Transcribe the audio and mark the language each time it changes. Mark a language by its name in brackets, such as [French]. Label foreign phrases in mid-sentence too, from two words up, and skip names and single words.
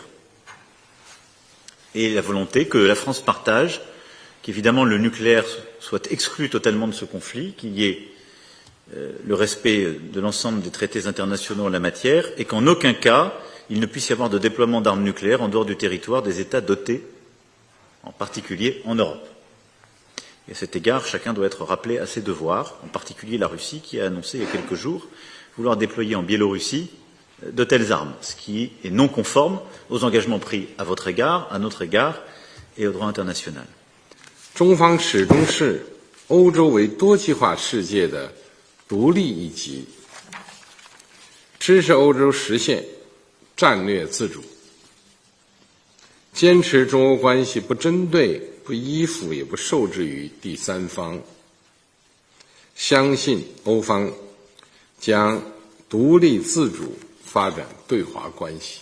[French] Et la volonté que la France partage, qu'évidemment le nucléaire soit exclu totalement de ce conflit, qu'il y ait le respect de l'ensemble des traités internationaux en la matière, et qu'en aucun cas il ne puisse y avoir de déploiement d'armes nucléaires en dehors du territoire des États dotés, en particulier en Europe. Et à cet égard, chacun doit être rappelé à ses devoirs, en particulier la Russie qui a annoncé il y a quelques jours vouloir déployer en Biélorussie de telles armes, ce qui est non conforme aux engagements pris à votre égard, à notre égard et au droit international. [Chinese] 中方始终视欧洲为多极化世界的独立一极，支持欧洲实现战略自主，坚持中欧关系不针对、不依附、也不受制于第三方，相信欧方将独立自主发展对华关系。